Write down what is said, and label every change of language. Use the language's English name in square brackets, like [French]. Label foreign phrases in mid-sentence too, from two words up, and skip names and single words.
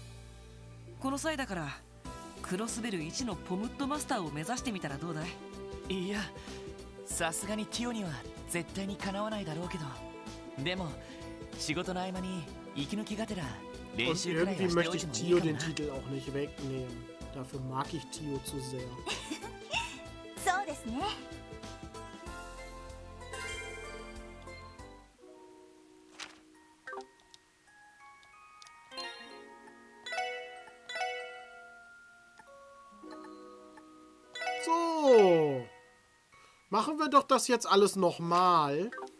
[Japanese] この際だからクロスベル1のポムットマスターを目指してみたらどうだい？いや、さすがにティオには絶対にかなわないだろうけど、でも仕事の合間に息抜きがてら練 [German] Und [Japanese] 習くらいは [German] irgendwie [Japanese] してお [German] möchte [Japanese] いて [German] ich [Japanese] もい [German] Tio [Japanese] いか [German] den [Japanese] な。 [German] Titel auch nicht wegnehmen. Dafür mag ich Tio zu sehr. [Japanese] そうですね。 [German] So. Machen wir doch das jetzt alles nochmal.